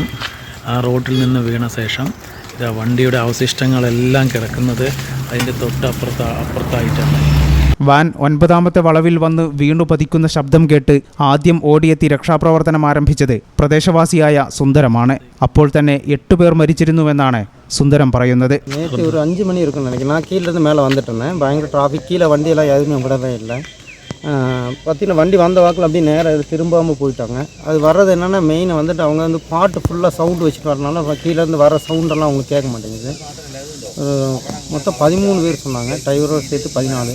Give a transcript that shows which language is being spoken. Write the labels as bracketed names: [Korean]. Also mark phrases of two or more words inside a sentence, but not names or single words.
[Malayalam] ആ റോട്ടിൽ നിന്ന് വീണ ശേഷം വണ്ടിയുടെ അവശിഷ്ടങ്ങളെല്ലാം കിടക്കുന്നത് അതിൻ്റെ അപ്പുറത്തായിട്ടാണ്. വാൻ 9ാമത്തെ വളവിൽ വന്ന് വീണു പതിക്കുന്ന ശബ്ദം കേട്ട് ആദ്യം ഓടിയെത്തി രക്ഷാപ്രവർത്തനം ആരംഭിച്ചത് പ്രദേശവാസിയായ സുന്ദരമാണ്. അപ്പോൾ തന്നെ 8 പേർ മരിച്ചിരുന്നുവെന്നാണ് സുന്ദരം പറയുന്നത്. നേരത്തെ 5 മണി ഇരിക്കും [Tamil] நினைக்கிறேன். நான் கீழே இருந்து மேலே வந்துட்டேன். பயங்கர டிராஃபிக், கீழே வண்டியெல்லாம் எதுவுமே விடவே இல்லை. பார்த்தீங்கன்னா வண்டி வந்த வாக்கில் அப்படியே நேராக திரும்பாமல் போயிட்டாங்க. அது வர்றது என்னென்னா மெயின் வந்துட்டு அவங்க வந்து பாட்டு ஃபுல்லாக சவுண்டு வச்சுட்டு வரனால கீழேருந்து வர சவுண்டெல்லாம் அவங்களுக்கு கேட்க மாட்டேங்குது. மொத்தம் 13 பேர் சொன்னாங்க, டிரைவரோடு சேர்த்து 14.